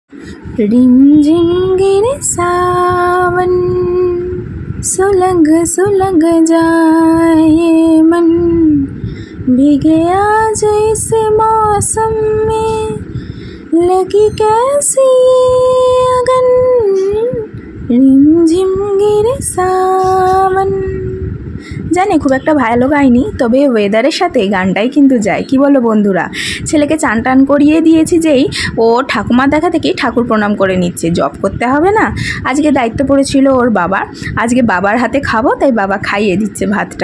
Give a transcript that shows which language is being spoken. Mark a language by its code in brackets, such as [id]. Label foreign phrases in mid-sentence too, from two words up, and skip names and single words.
[hi] रिमझिम गिरे सावन, सुलग सुलग जाए ये मन, भीगे आज इस मौसम में, लगी कैसी अगन, रिमझिम गिरे सावन। [bn] জানি খুব একটা ভালো গাইনি, তবে ওয়েদারের সাথে গানটাই কিন্তু যায়। কি বলো বন্ধুরা? ছেলেকে চান টান করিয়ে দিয়েছি যেই ও ঠাকুমার দেখা থেকেই ঠাকুর প্রণাম করে নিচ্ছে। জব করতে হবে না, আজকে দায়িত্ব পড়েছিল ওর বাবা, আজকে বাবার হাতে খাবো, তাই বাবা খাইয়ে দিচ্ছে ভাতটা।